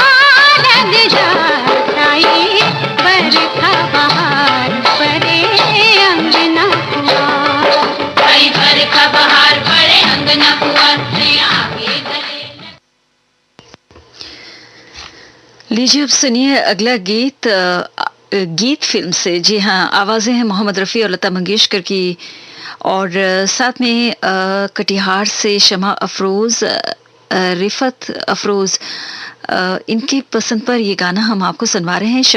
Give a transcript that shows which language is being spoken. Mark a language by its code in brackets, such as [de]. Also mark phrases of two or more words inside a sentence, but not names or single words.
[hi] छाई बरखा बहार परे अंगना पुआर छाई बरखा बहार परे अंगना पुआर सैया आके गले। लीजिए अब सुनिए अगला गीत गीत फिल्म से। जी हाँ, आवाज़ें हैं मोहम्मद रफ़ी और लता मंगेशकर की, और साथ में कटिहार से शमा अफरोज़, रिफत अफरोज़, इनकी पसंद पर ये गाना हम आपको सुनवा रहे हैं।